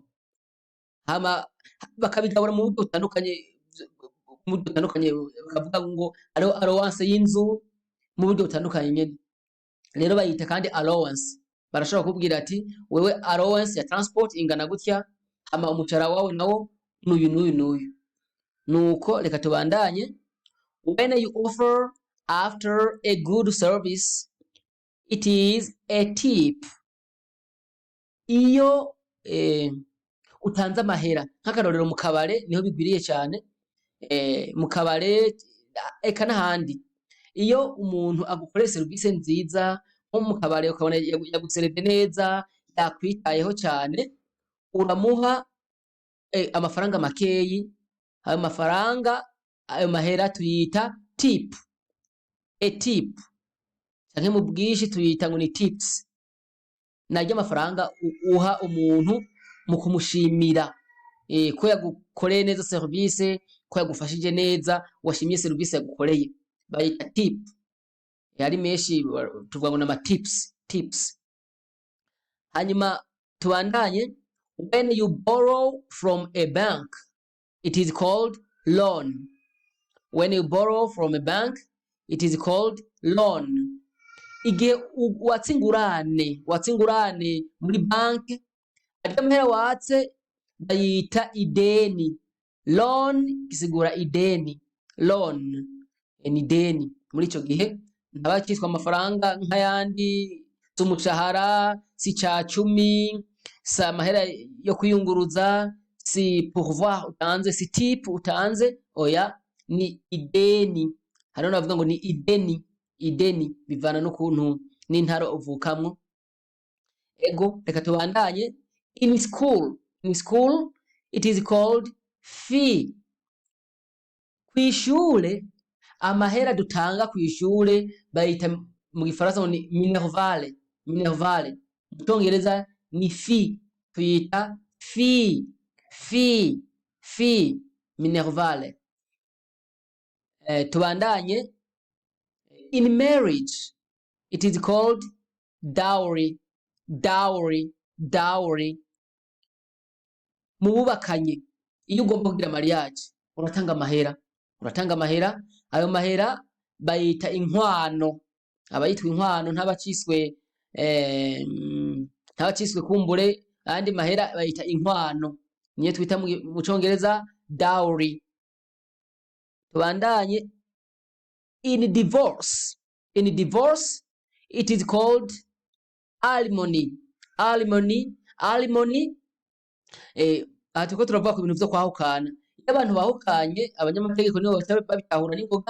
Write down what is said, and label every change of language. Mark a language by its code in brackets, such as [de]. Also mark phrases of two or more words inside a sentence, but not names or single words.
[rn] Hama bakabigabura mu buryo butandukanye bakavuga ngo allowance y'inzu mu buryo butandukanye nyene. Rero bayita kandi allowance. Barashobora kubwira ati wewe allowance ya transport ingana gutya, hama umushahara wawe nawo n'uyu. Nuko reka tubandanye. [en] When you offer after a good service, it is a tip. [rn] Iyo utanze amahera nk'akarorero mu kabare niho bigwiriye cyane, mu kabare eka n'ahandi iyo umuntu agukoreye service nziza nko mu kabare ukabona yagusereve neza yakwitayeho cyane uramuha amafaranga makeyi. Ayo mafaranga ayo mahera tuyita tip. [en] A tip [rn] canke mu bwishi tuyita ngo ni tips. Naryo amafaranga uha umuntu mu kumushimira ko yagukoreye neza service, ko yagufashije neza, washimye service yagukoreye bayita tip. Yari menshi tuvuga ngo nama tips. Hanyuma tubandanye. [en] When you borrow from a bank it is called loan. When you borrow from a bank it is called loan. [rn] igihe watse ingurane muri banki, arya mahera watse bayita ideni. Loan gisigura ideni. Loan ni ideni. Muri ico gihe ntaba kitwa amafaranga nk'ayandi z'umushahara, si ca cumi, si amahera yo kwiyunguruza, si pourvoir utanze, si tip utanze, oya ni ideni. Hariho navuga ngo ni ideni. Ideni bivana n'ukuntu n'intara uvukamwo. Ego reka tubandanye. [en] In school it is called fee. [rn] Kw'ishure amahera dutanga kw'ishure bayita mu gifaransa ngo ni minervale. Minervale mu Congereza ni fee, tuyita fee minervale. Tubandanye. [en] In marriage it is called dowry. [rn] Mu bubakanye iyo ugomba kugira mariage uratanga amahera. Ayo mahera bayita inkwano. Abayitwa inkwano ntabaciswe kumbure, ayandi mahera bayita inkwano, niyo twita mu Congereza dowry. Tubandanye. [en] In divorce it is called alimony. [rn] Aha turiko turavuga ku bintu vyo kwahukana. Iyo abantu bahukanye, abanyamategeko nibo babitahura n'ingoga.